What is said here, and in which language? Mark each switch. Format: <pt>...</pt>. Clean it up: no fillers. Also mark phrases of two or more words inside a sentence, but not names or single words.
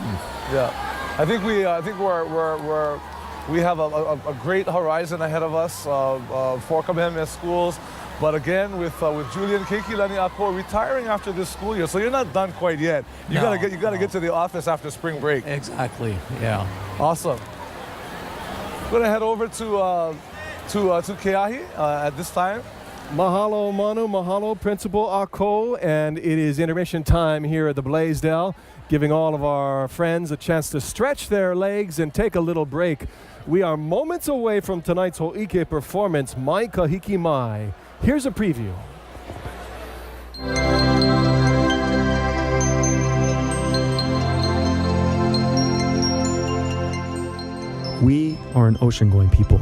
<en>Yeah, I think we have a great horizon ahead of us for Kamehameha Schools. But again, with Julian Keikilani Ako retiring after this school year, so you're not done quite yet. You gotta get to the office after spring break. Exactly. Yeah. Awesome. I'm gonna head over to Keahi at this time. Mahalo Manu, mahalo Principal Ako, and it is intermission time here at the Blaisdell, giving all of our friends a chance to stretch their legs and take a little break. We are moments away from tonight's Ho'ike performance, Mai Kahiki Mai. Here's a preview. We are an ocean-going people.</en>